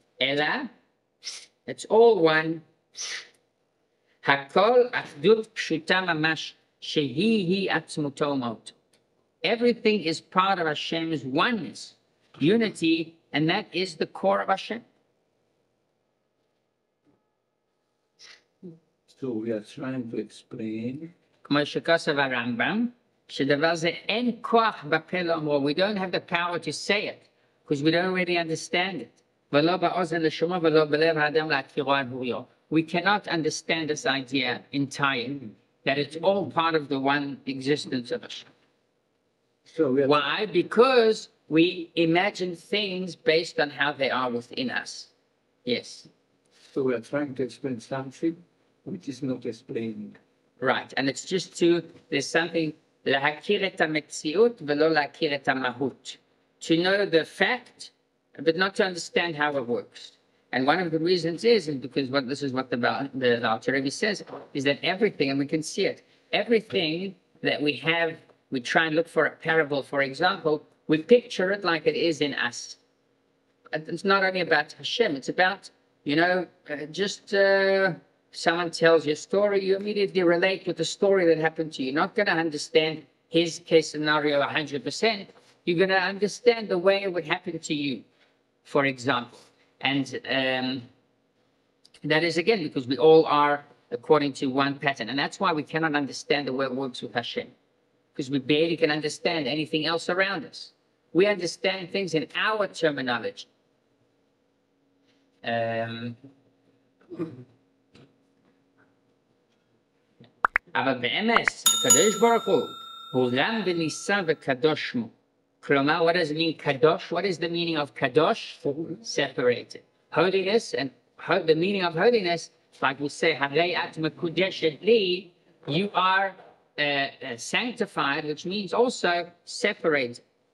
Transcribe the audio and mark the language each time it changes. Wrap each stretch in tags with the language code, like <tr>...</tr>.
<he>Ela,</he> <en>it's all one.</en> <he>Hakol achdut pshuta mamash shehi atzmuto mot.</he> <en>Everything is part of Hashem's oneness, unity, and that is the core of Hashem. So we are trying to explain.</en> <he>כמו שכתב הרמב"ם, שדבר זה אין כוח בפה לאמרו.</he> <en>We don't have the power to say it, because we don't really understand it.</en> <he>ולא באוזן לשמוע ולא בלב האדם להכירו על בוריו.</he> <en>We cannot understand this idea entirely, that it's all part of the one existence of Hashem. So we are Why? Because we imagine things based on how they are within us. Yes. So we are trying to explain something which is not explaining. Right. And it's just there's something,</en> <he>להכיר את המציאות ולא להכיר את המהות.</he> <en>To know the fact, but not to understand how it works. And one of the reasons is because this is what the Alter Rebbe says, is that everything, and we can see it, everything that we have, we try and look for a parable, for example, we picture it like it is in us. It's not only about Hashem, it's about, someone tells you a story, you immediately relate with the story that happened to you. You're not going to understand his case scenario 100%. You're going to understand the way it would happen to you, for example. And that is, again, because we all are according to one pattern. And that's why we cannot understand the way it works with Hashem, because we barely can understand anything else around us. We understand things in our terminology.</en> <he>אבל באמס, הקדוש ברוך הוא רם ונישא וקדוש שמו.</he> <en>כלומר, what does it mean, kadosh? What is the meaning of kadosh? Separated. Holiness, and the meaning of holiness, like we say,</en> <he>harei at mekudeshet li,</he> <en>you are sanctified, which means also separated.</en>